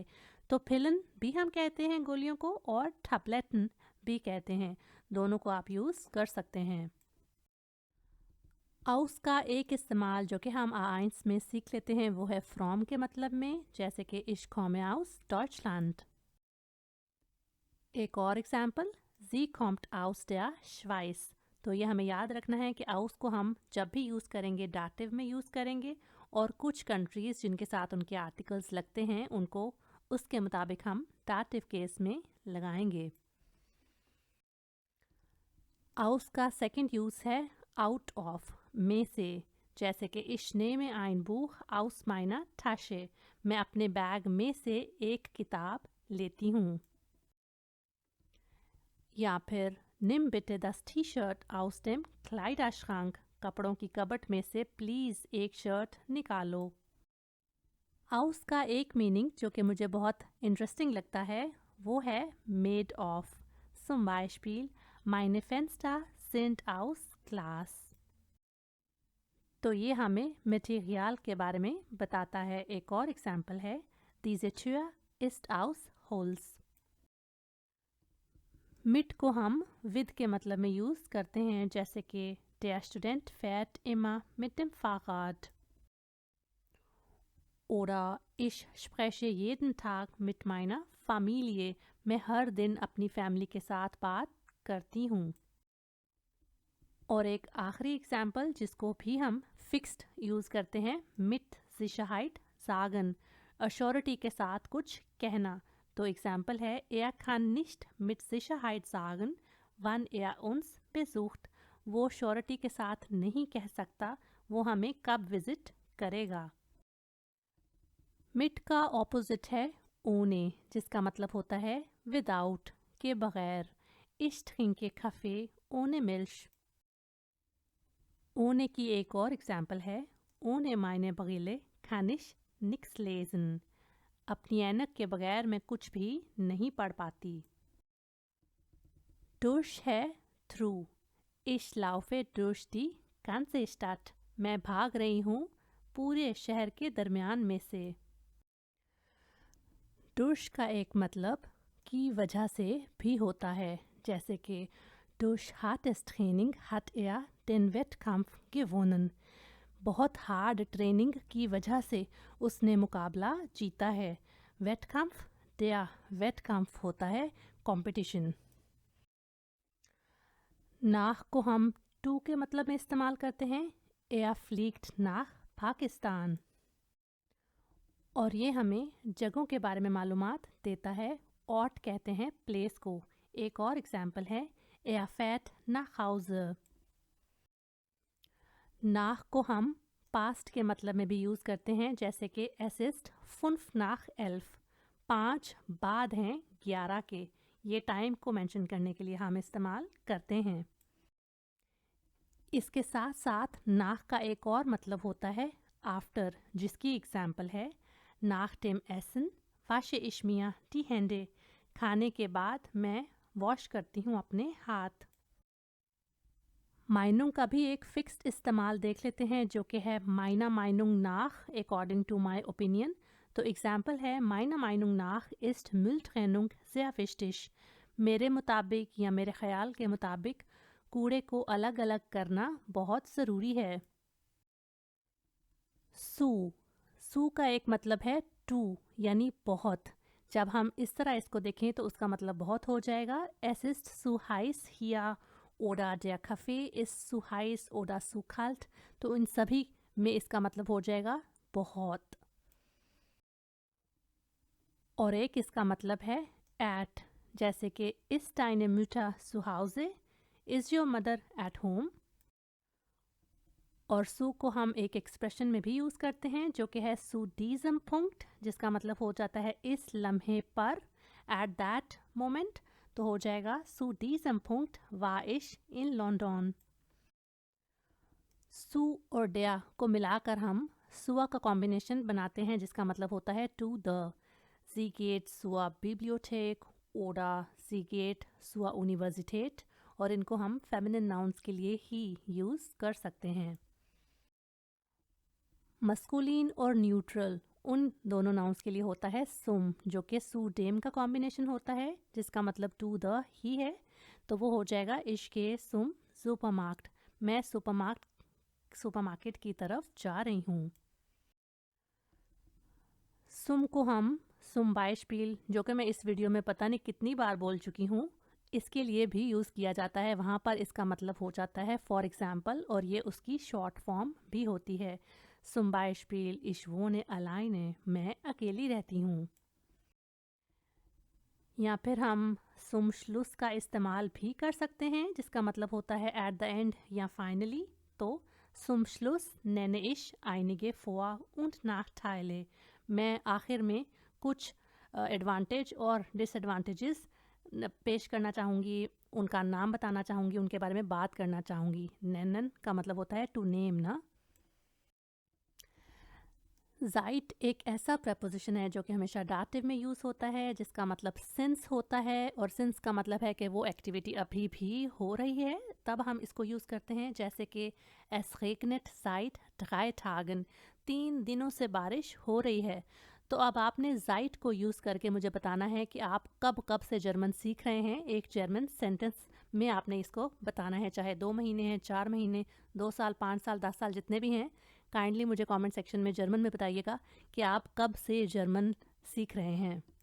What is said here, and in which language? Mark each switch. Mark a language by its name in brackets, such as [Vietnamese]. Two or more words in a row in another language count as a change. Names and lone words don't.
[Hindi] तो पिलन भी हम कहते हैं गोलियों को, और टैबलेटन भी कहते हैं, दोनों को आप यूज़ कर सकते हैं। आउस का एक इस्तेमाल जो कि हम आइंस में सीख लेते हैं वो है फ्रॉम के मतलब में, जैसे कि [German] Ich komme aus Deutschland। [Hindi] एक और एग्जाम्पल, [German] Sie kommt aus der Schweiz। [Hindi] तो ये हमें याद रखना है कि आउस को हम जब भी यूज़ करेंगे डाटिव में यूज़ करेंगे, और कुछ कंट्रीज़ जिनके साथ उनके आर्टिकल्स लगते हैं उनको उसके मुताबिक हम डाटिव केस में लगाएंगे। आउस का सेकंड यूज़ है [English] out of, [Hindi] में से, जैसे कि [German] Ich nehme ein Buch aus meiner Tasche, [Hindi] मैं अपने बैग में से एक किताब लेती हूँ। या फिर [German] nimm bitte das T-Shirt aus dem Kleiderschrank, [Hindi] कपड़ों की कबट में से प्लीज़ एक शर्ट निकालो। आउस का एक मीनिंग जो कि मुझे बहुत इंटरेस्टिंग लगता है वो है [English] made of. [German] Zum Beispiel meine Fenster sind aus Glas। [Hindi] तो ये हमें मटेरियल के बारे में बताता है। एक और एग्जाम्पल है, [German] diese Tür ist aus Holz। [Hindi] mit को हम with के मतलब में यूज़ करते हैं, जैसे कि [German] der Student fährt immer mit dem Fahrrad। Oder ich spreche jeden Tag mit meiner Familie। [Hindi] मैं हर दिन अपनी फैमिली के साथ बात करती हूँ। और एक आखिरी एग्जाम्पल जिसको भी हम [English] fixed use [Hindi] करते हैं, [German] mit Sicherheit sagen, [Hindi] अश्योरिटी के साथ कुछ कहना। तो एग्जाम्पल है, [German] er kann nicht mit Sicherheit sagen, wann er uns besucht। [Hindi] वो श्योरिटी के साथ नहीं कह सकता वो हमें कब विजिट करेगा। mit का ऑपोजिट है ohne, जिसका मतलब होता है विदाउट, के बगैर। [German] ich trinke Kaffee ohne Milch। [Hindi] ohne की एक और एग्जाम्पल है, [German] ohne meine Brille kann ich nichts lesen। [Hindi] अपनी ऐनक के बगैर मैं कुछ भी नहीं पढ़ पाती। durch है थ्रू, [German] ich laufe durch die ganze Stadt। [Hindi] मैं भाग रही हूँ पूरे शहर के दरमियान में से। durch का एक मतलब की वजह से भी होता है, जैसे कि [German] durch hartes Training hat er den Wettkampf gewonnen। [Hindi] बहुत [English] hard training [Hindi] की वजह से उसने मुकाबला जीता है। वेटकाम्फ, [German] der Wettkampf [Hindi] होता है कंपटीशन। nach को हम to के मतलब में इस्तेमाल करते हैं, [German] er fliegt nach पाकिस्तान। [Hindi] और ये हमें जगहों के बारे में मालूमात देता है। Ort कहते हैं प्लेस को। एक और एग्जाम्पल है, [German] er fährt nach Hause। [Hindi] nach को हम पास्ट के मतलब में भी यूज़ करते हैं, जैसे कि [German] es ist 5 nach 11। [Hindi] 5 बाद हैं 11 के। ये टाइम को मेंशन करने के लिए हम इस्तेमाल करते हैं। इसके साथ साथ nach का एक और मतलब होता है आफ्टर, जिसकी एग्जाम्पल है, [German] nach dem Essen wasche ich mir die Hände। [Hindi] खाने के बाद मैं वॉश करती हूँ अपने हाथ। माइनुंग का भी एक फिक्स्ड इस्तेमाल देख लेते हैं, जो कि है [German] meiner Meinung nach [English] according to my opinion. [Hindi] तो एग्जाम्पल है, [German] meiner Meinung nach ist Mülltrennung sehr wichtig। [Hindi] मेरे मुताबिक या मेरे ख्याल के मुताबिक कूड़े को अलग अलग करना बहुत ज़रूरी है। सू का एक मतलब है टू, यानी बहुत। जब हम इस तरह इसको देखें तो उसका मतलब बहुत हो जाएगा। [German] Es ist zu heiß hier oder der Kaffee ist zu heiß oder zu kalt। [Hindi] तो इन सभी में इसका मतलब हो जाएगा बहुत। और एक इसका मतलब है at, जैसे कि [German] ist deine Mutter zu Hause? [English] Is your mother at home? [Hindi] और सू को हम एक एक्सप्रेशन में भी यूज़ करते हैं, जो कि है [German] zu diesem Punkt, [Hindi] जिसका मतलब हो जाता है इस लम्हे पर, [English] at that moment. [Hindi] तो हो जाएगा [German] zu diesem Punkt war ich in London। [Hindi] सू और डेया को मिलाकर हम सुआ का कॉम्बिनेशन बनाते हैं, जिसका मतलब होता है [English] to the. [German] Sie geht zur Bibliothek oder sie geht zur Universität। [Hindi] और इनको हम [English] feminine nouns [Hindi] के लिए ही यूज़ कर सकते हैं। मस्कुलिन और न्यूट्रल उन दोनों नाउन्स के लिए होता है सुम, जो कि [German] zu dem [Hindi] का कॉम्बिनेशन होता है, जिसका मतलब [English] to the [Hindi] ही है। तो वो हो जाएगा [German] ich gehe zum Supermarkt. [Hindi] मैं सुपरमार्केट की तरफ जा रही हूँ। सुम को हम [German] zum Beispiel, [Hindi] जो कि मैं इस वीडियो में पता नहीं कितनी बार बोल चुकी हूँ, इसके लिए भी यूज़ किया जाता है। वहाँ पर इसका मतलब हो जाता है [English] for example, [Hindi] और ये उसकी [English] short form [Hindi] भी होती है। [German] Zum Beispiel, ich wohne alleine। [Hindi] मैं अकेली रहती हूँ। या फिर हम [German] zum Schluss [Hindi] का इस्तेमाल भी कर सकते हैं, जिसका मतलब होता है [English] at the end [Hindi] या finally। [German] तो zum Schluss nenne ich einige Vor- und Nachteile। [Hindi] मैं आखिर में कुछ एडवांटेज और डिसएडवांटेजेस पेश करना चाहूँगी, उनका नाम बताना चाहूँगी, उनके बारे में बात करना चाहूँगी। nennen का मतलब होता है [English] to name [Hindi] ना। ज़ाइट एक ऐसा प्रपोजिशन है जो कि हमेशा डाटिव में यूज़ होता है, जिसका मतलब सिंस होता है, और सिंस का मतलब है कि वो एक्टिविटी अभी भी हो रही है, तब हम इसको यूज़ करते हैं। जैसे कि [German] es regnet seit 3 Tagen, [Hindi] 3 दिनों से बारिश हो रही है। तो अब आपने ज़ाइट को यूज़ करके मुझे बताना है कि आप कब कब से जर्मन सीख रहे हैं। एक जर्मन सेंटेंस में आपने इसको बताना है, चाहे 2 महीने हैं, 4 महीने, 2 साल, 5 साल, 10 साल, जितने भी हैं। काइंडली मुझे [English] comment section [Hindi] में जर्मन में बताइएगा कि आप कब से जर्मन सीख रहे हैं।